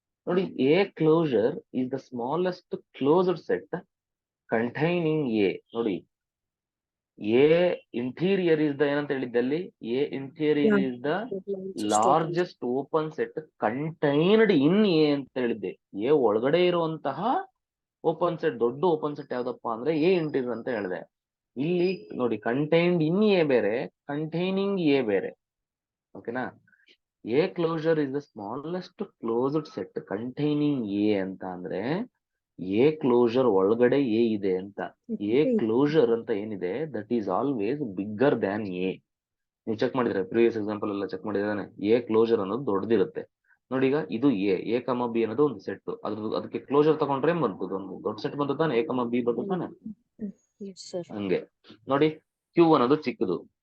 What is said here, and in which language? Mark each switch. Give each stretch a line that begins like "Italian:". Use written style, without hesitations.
English: ನೋಡಿ, A closure is the smallest closed set containing A. ನೋಡಿ, A interior is the
Kannada: ಏನಂತ ಹೇಳಿದ್ದಲ್ಲಿ
English: A interior is the largest open set contained in A
Kannada: ಅಂತ ಹೇಳಿದ್ದೆ. A ಒಳಗಡೆ ಇರುವಂತಹ open set, ದೊಡ್ಡ open set ಯಾವ್ದಪ್ಪ ಅಂದ್ರೆ A ಇಂಟೀರಿಯರ್ ಅಂತ ಹೇಳಿದೆ. ಇಲ್ಲಿ ನೋಡಿ, ಕಂಟೈನ್ಡ್ ಇನ್ A ಬೇರೆ, ಕಂಟೈನಿಂಗ್ A ಬೇರೆ. ಓಕೆನಾ?
English: A closure is the smallest closed set containing A
Kannada: ಅಂತ ಅಂದ್ರೆ
English: A closure
Kannada: ಒಳಗಡೆ A ಇದೆ ಅಂತ.
English: A closure
Kannada: ಅಂತ ಏನಿದೆ
English: That is always bigger than A.
Kannada: ನೀವು ಚೆಕ್ ಮಾಡಿದ್ರೆ ಪ್ರೀವಿಯಸ್ ಎಕ್ಸಾಂಪಲ್ ಎಲ್ಲ ಚೆಕ್ ಮಾಡಿದಾನೆ. A closure ಅನ್ನೋದು ದೊಡ್ಡದಿರುತ್ತೆ. ನೋಡಿ, ಈಗ ಇದು A, B ಅನ್ನೋದು ಒಂದು ಸೆಟ್. ಅದಕ್ಕೆ ಕ್ಲೋಸರ್ ತಗೊಂಡ್ರೆ ಏನ್ ಬರ್ತದೆ? ಒಂದು ದೊಡ್ಡ ಸೆಟ್ ಬಂದ ತಾನೆ, A, B ಬಂದ ತಾನೆ. ಹಂಗೆ ನೋಡಿ, Q ಅನ್ನೋದು ಚಿಕ್ಕದು.